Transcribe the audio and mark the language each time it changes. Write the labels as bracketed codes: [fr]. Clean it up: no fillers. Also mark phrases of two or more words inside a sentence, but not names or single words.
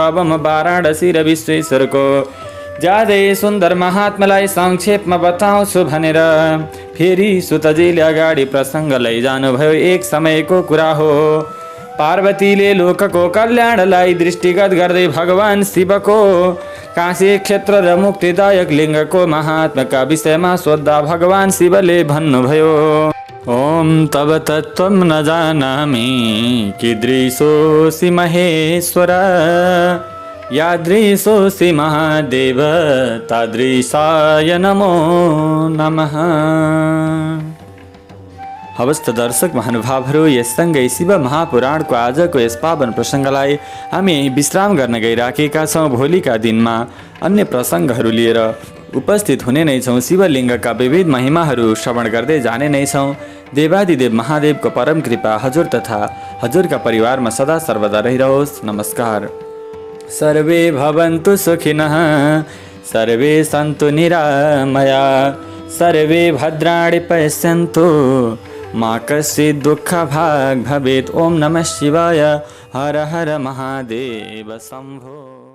[ne] अब म वाराणसी र विश्वेश्वरको ज्यादै सुन्दर महात्मालाई संक्षेपमा बताउँछु भनेर फेरि सुतजीले अगाडि प्रसङ्ग लैजानुभयो। एक समयको कुरा हो। पार्वतीले लोकको कल्याणलाई दृष्टिगत गर्दै भगवान शिवको काशी क्षेत्र र मुक्तिदायक लिङ्गको महात्माका विषयमा सोद्धा भगवान शिवले भन्नुभयो, [sa] ॐ तव तत्त्वं न जानामि कीदृशोऽसि महेश्वर यादृशोऽसि महादेव तादृशाय नमो नमः। [ne] हवस् दर्शक महानुभावहरू, यससँगै शिव महापुराणको आजको यस पावन प्रसङ्गलाई हामी विश्राम गर्न गइराखेका छौँ। भोलिका दिनमा अन्य प्रसङ्गहरू लिएर उपस्थित हुने नै छौँ। शिवलिङ्गका विविध महिमाहरू श्रवण गर्दै जाने नै छौँ। देवादिदेव महादेवको परम कृपा हजुर तथा हजुरका परिवारमा सदा सर्वदा रहिरहोस्। नमस्कार। [sa] सर्वे भवन्तु सुखिनः, सर्वे सन्तु निरामया, सर्वे भद्राणि पश्यन्तु, मा कश्चित् दुःखभाग् भवेत्। ओम नमः शिवाय। हर हर महादेव शम्भो।